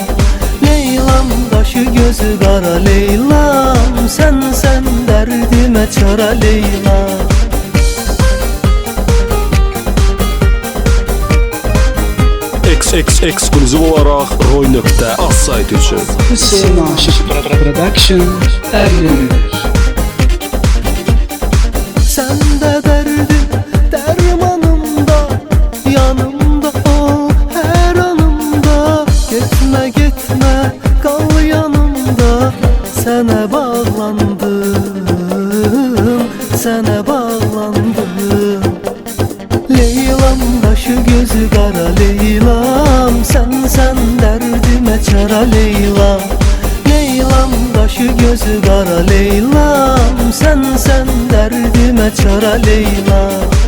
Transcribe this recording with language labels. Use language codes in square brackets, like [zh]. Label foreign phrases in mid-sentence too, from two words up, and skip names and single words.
[az] Leylam qaşı gözü qara Leylam, sen dərdimə çara Leylam. Eksklüziv olarak Roy.az sayt üçün. Hüseyin Aşık Production təqdim edir. [tr] Sen de derdim dermanımda, yanımda ol her anımda. Gitme gitme kal yanımda, sana bağlandım, sana bağlandım. [az] Leylam qaşı gözü qara Leylam, sen dərdimə çara Leylam. Leylam qaşı gözü qara Leylam, sen dərdimə çara Leylam.